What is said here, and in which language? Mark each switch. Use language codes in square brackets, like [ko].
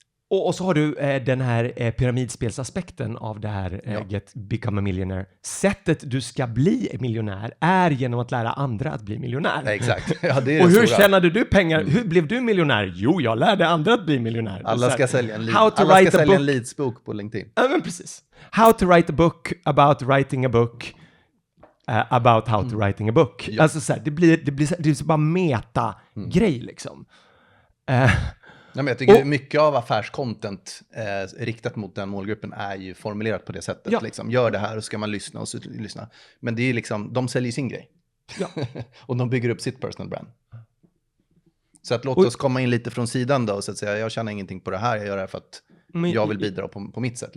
[sv] Och så har du den här pyramidspelsaspekten av det här Get Become a Millionaire. Sättet du ska bli miljonär är genom att lära andra att bli miljonär. Ja, exakt. Ja, det är och hur stora. tjänade du pengar? Hur blev du miljonär? Jo, jag lärde andra att bli miljonär. Alla ska sälja en leadsbok på LinkedIn. Ja, men precis. [en] How to write a book about writing a book about how to writing a book. [sv] Ja. Alltså så här, det blir bara meta-grej liksom. Nej, men jag tycker mycket av affärscontent riktat mot den målgruppen är ju formulerat på det sättet. Ja. Liksom, gör det här och ska man lyssna och så lyssna. Men det är liksom, de säljer sin grej. Ja. Och de bygger upp sitt personal brand. Så att låt oss komma in lite från sidan då och så att säga, jag tjänar ingenting på det här, jag gör det här för att jag vill bidra på mitt sätt.